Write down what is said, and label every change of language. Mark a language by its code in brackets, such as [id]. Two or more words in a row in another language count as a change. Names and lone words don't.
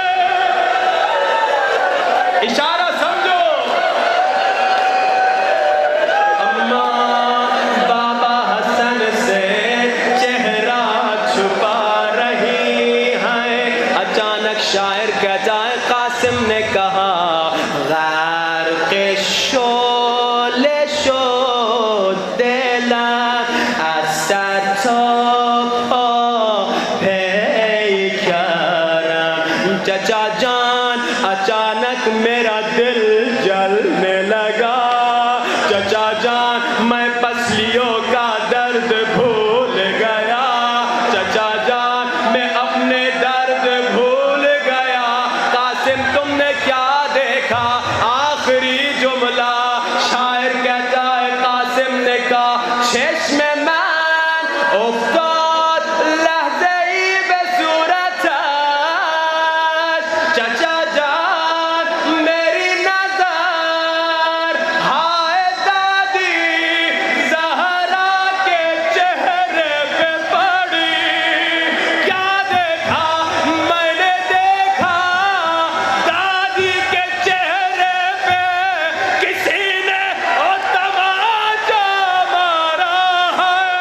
[ur] اشارہ سمجھو. اما بابا حسن سے چہرہ چھپا رہی ہیں. اچانک شاعر کہتا ہے قاسم نے کہا [fa] غرق شعله شد دلم از سر تا پا پیکرم. [ur] چچا جان اچانک میرا دل جلنے لگا. چچا جان میں پسلیوں کا درد بھول گیا. چچا جان میں اپنے درد بھول گیا. قاسم تم نے کیا دیکھا؟ آخری جملہ شاعر کہتا ہے قاسم نے کہا [fa] چشم من افتاد لحظه ای به صورتش. [ur] چچا جان میری نظر ہائے دادی زہرا کے چہرے پہ پڑی. کیا دیکھا؟ میں نے دیکھا دادی کے چہرے پہ کسی نے تماچا مارا ہے.